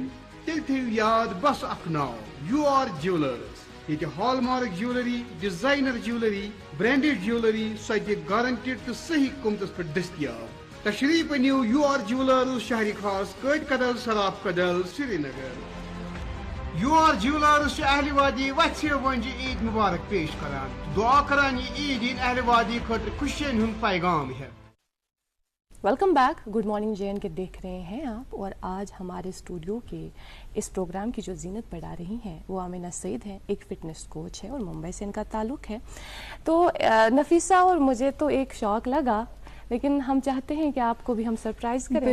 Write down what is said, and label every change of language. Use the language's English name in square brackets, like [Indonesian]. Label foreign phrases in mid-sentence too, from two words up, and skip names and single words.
[Kashmiri] तेल थेव याद बस अख नाव UR ज्वेलर्स। ये [English] hallmark jewellery, designer jewellery, branded jewellery [Kashmiri] सज गारंटेड तो सही कीमतस पे दस्तियाब। तशरीफ अनियो UR ज्वेलर्स शहरी खास कैद कदल सराफ कदल श्रीनगर। UR ज्वेलर्स अहल वादी वत्से वंज ईद मुबारक पेश करान। दुआ करान ये ईद अहल वादी खतर खुशियन हुन पैगाम है। [English] Welcome back. good morning [Hindi] JN के देख रहे हैं आप, और आज हमारे स्टूडियो के इस प्रोग्राम की जो जीनत बढ़ा रही हैं वो आमिना सईद हैं, एक [English] fitness coach [Hindi] है और मुंबई से इनका ताल्लुक़ है। तो नफीसा और मुझे तो एक शौक़ लगा, लेकिन हम चाहते हैं कि आपको भी हम सरप्राइज़ करें।